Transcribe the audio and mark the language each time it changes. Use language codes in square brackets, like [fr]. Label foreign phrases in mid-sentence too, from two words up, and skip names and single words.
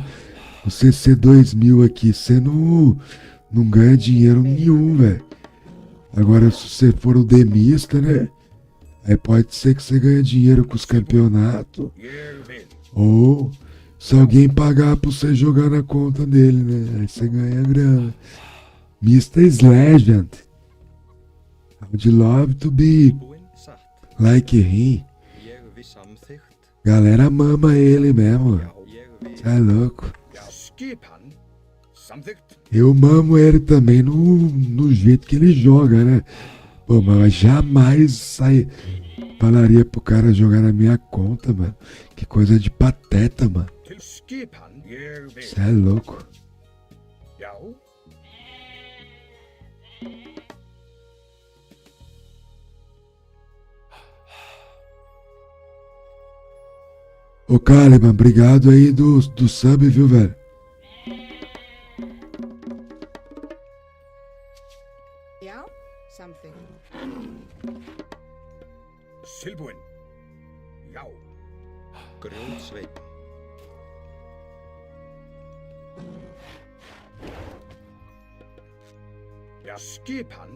[pt] O CC2000 aqui, você não ganha dinheiro nenhum, velho. Agora, se você for o demista, né? Aí pode ser que você ganhe dinheiro com os campeonatos. Ou se alguém pagar pra você jogar na conta dele, né? Aí você ganha grana. Mr. Legend. [en] I would love to be like him. [pt] Galera mama ele mesmo. Você é louco. Eu mamo ele também no jeito que ele joga, né? Pô, mas jamais falaria pro cara jogar na minha conta, mano. Que coisa de pateta, mano. Cê é louco. Ô, Kaliman, obrigado aí do sub, viu, velho? [is] Silbúin. Já. Grjótsveip. Já. Skipan.